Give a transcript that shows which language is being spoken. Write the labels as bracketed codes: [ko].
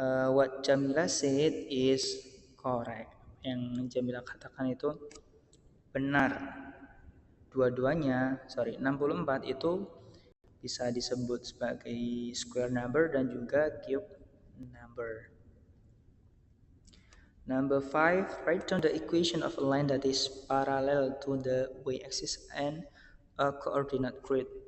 [en] What Jamila said is correct. [id] Yang Jamila katakan itu benar. Dua-duanya, 64 itu bisa disebut sebagai square number dan juga cube number. [en] Number 5, write down the equation of a line that is parallel to the y-axis and a coordinate grid.